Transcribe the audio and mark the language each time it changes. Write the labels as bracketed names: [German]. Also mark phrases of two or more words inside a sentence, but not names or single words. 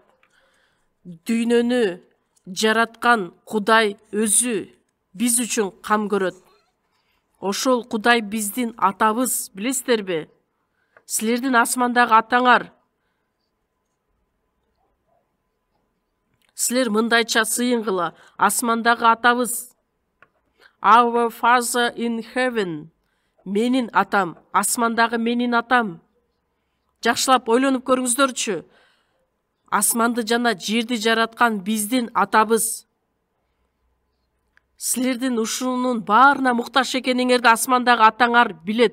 [Kyrgyz] Дүйнөнү жараткан Кудай өзү биз үчүн кам көрөт. Ошол Кудай биздин атабыз, билесиздерби? Силердин асмандагы атаңар. Силер мындайча сыйынгыла, асмандагы атабыз. [English] Our Father in heaven. [Kyrgyz] Менин атам, асмандагы менин атам. Жакшылап ойлонуп көрүңүздөрчү. Асманды жана жерди жараткан биздин атабыз. Силердин ушунун баарына муктаж экениңерди асмандагы атаңар билет.